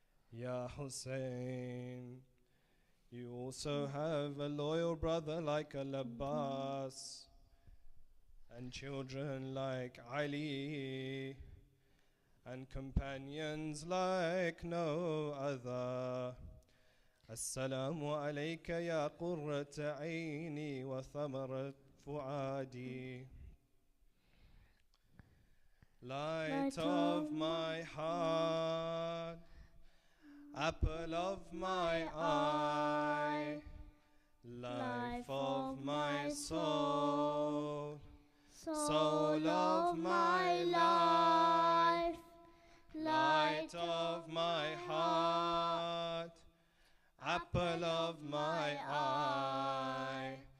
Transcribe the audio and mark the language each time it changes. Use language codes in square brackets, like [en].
[en] Ya Hussein, you also have a loyal brother like Al-Abbas and children like Ali and companions like no other. [ar] السلام عليك يا قرة عيني وثمرة فؤادي. [en] Light of my heart, apple of my eye, life of my soul, soul of my life, light of my heart, apple of my eye.